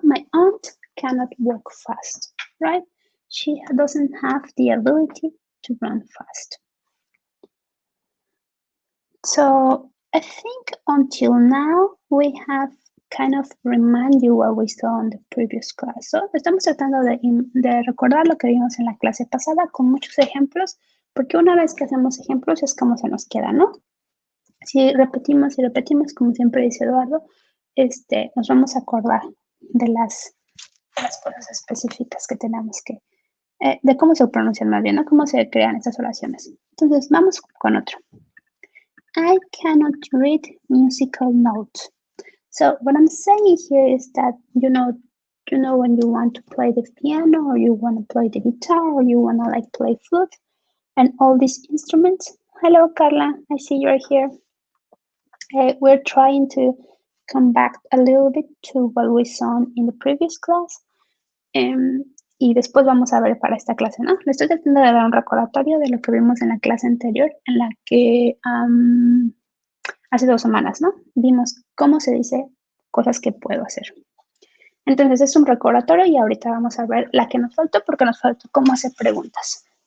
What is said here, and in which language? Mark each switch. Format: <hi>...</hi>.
<en>My aunt cannot walk fast, right? She doesn't have the ability to run fast. So I think until now we have kind of remind you what we saw in the previous class.</en> <es>So, estamos tratando de recordar lo que vimos en la clase pasada con muchos ejemplos, porque una vez que hacemos ejemplos es como se nos queda, ¿no? Si repetimos y repetimos, como siempre dice Eduardo, nos vamos a acordar de las cosas específicas que tenemos que, de cómo se pronuncian más bien, ¿no? Cómo se crean estas oraciones. Entonces, vamos con otro.</es> <en>I cannot read musical notes. So what I'm saying here is that, you know when you want to play the piano or you want to play the guitar or you want to like play flute and all these instruments. Hello, Carla. I see you're here. We're trying to come back a little bit to what we saw in the previous class.</en> <es>Y después vamos a ver para esta clase, ¿no? Le estoy tratando de dar un recordatorio de lo que vimos en la clase anterior, en la que hace 2 semanas, ¿no? Vimos cómo se dice cosas que puedo hacer. Entonces es un recordatorio y ahorita vamos a ver la que nos faltó porque nos faltó cómo hacer preguntas.</es>